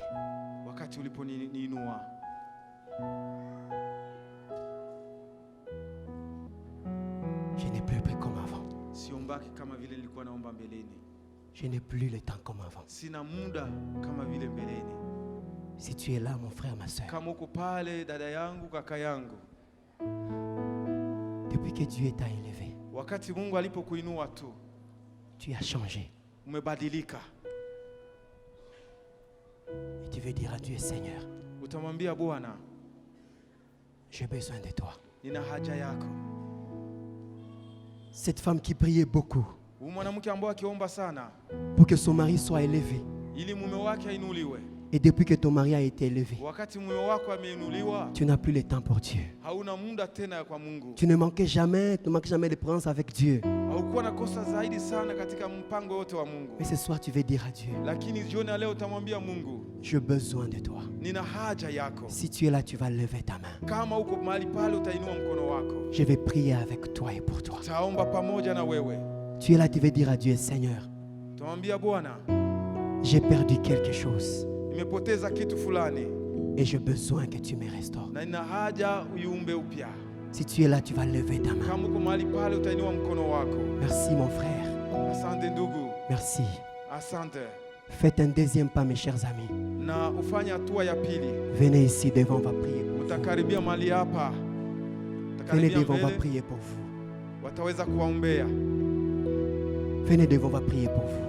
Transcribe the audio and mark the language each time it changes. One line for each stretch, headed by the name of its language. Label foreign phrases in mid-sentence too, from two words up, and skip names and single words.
Swahili: wakati uliponiinua,
French: je n'ai plus prié comme avant.
Swahili: siombaki kama vile nilikuwa naomba mbeleni,
French: Je n'ai plus le temps comme avant.
Swahili: sina muda kama vile mbeleni.
French: Si tu es là, mon frère, ma soeur,
Swahili: Kama uko pale, dada yangu, kaka yangu,
French: depuis que Dieu t'a élevé,
Swahili: wakati Mungu alipokuinua tu,
French: tu as changé.
Swahili: umebadilika.
French: Et tu veux dire à Dieu, Seigneur,
Swahili: Utamwambia Bwana,
French: j'ai besoin de toi.
Swahili: nina haja yako.
French: Cette femme qui priait beaucoup
Swahili: Huyu mwanamke ambaye akiomba sana
French: pour que son mari soit élevé.
Swahili: ili mume wake ainuliwe.
French: Et depuis que ton mari a été élevé,
Swahili: Wakati mume wako ameinuliwa,
French: tu n'as plus le temps pour Dieu.
Swahili: hauna muda tena kwa Mungu.
French: Tu ne manques jamais de présence avec Dieu.
Swahili: Haukuwa na kosa zaidi sana katika mpango wote wa Mungu.
French: Mais ce soir, tu veux dire à Dieu,
Swahili: Lakini jioni ya leo utamwambia Mungu,
French: j'ai besoin de toi.
Swahili: nina haja yako.
French: Si tu es là, tu vas lever ta main.
Swahili: Kama uko mahali pale, utainua mkono wako.
French: Je vais prier avec toi et pour toi.
Swahili: Taomba pamoja na wewe.
French: Tu es là, tu veux dire à Dieu, Seigneur,
Swahili: Utamwambia Bwana,
French: j'ai perdu quelque chose
Swahili: nimepoteza kitu fulani
French: et j'ai besoin que tu me restaures.
Swahili: na nina haja uiumbe upya.
French: Si tu es là, tu vas lever ta main.
Swahili: Kama uko mahali pale, utainua mkono wako.
French: Merci mon frère.
Swahili: Asante ndugu,
French: Merci.
Swahili: asante.
French: Faites un deuxième pas, mes chers amis.
Swahili: Na ufanye hatua ya pili.
French: Venez ici devant, on va prier pour vous.
Swahili: Utakaribia mahali hapa,
French: Venez
Swahili: utakaribia
French: devant, on va
Swahili: mbele,
French: prier pour vous.
Swahili: wataweza kuwaombea.
French: Venez devant, on va prier pour vous.